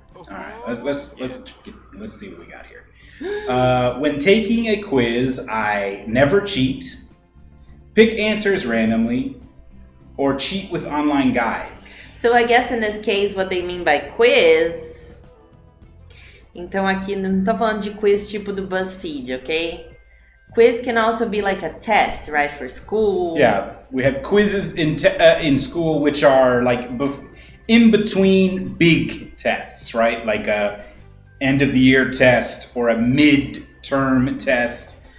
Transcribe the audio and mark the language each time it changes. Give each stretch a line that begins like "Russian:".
English: All right, let's see what we got here. When taking a quiz, I never cheat, pick answers randomly, or cheat with online guides. So I guess in this case, what they mean by quiz.
Portuguese: Então aqui não tô falando de quiz tipo do BuzzFeed, okay?
English: Quiz can also be like a test, right, for school. Yeah, we have quizzes in school which are like in between big tests, right? Like a end of the year test or a mid-term test.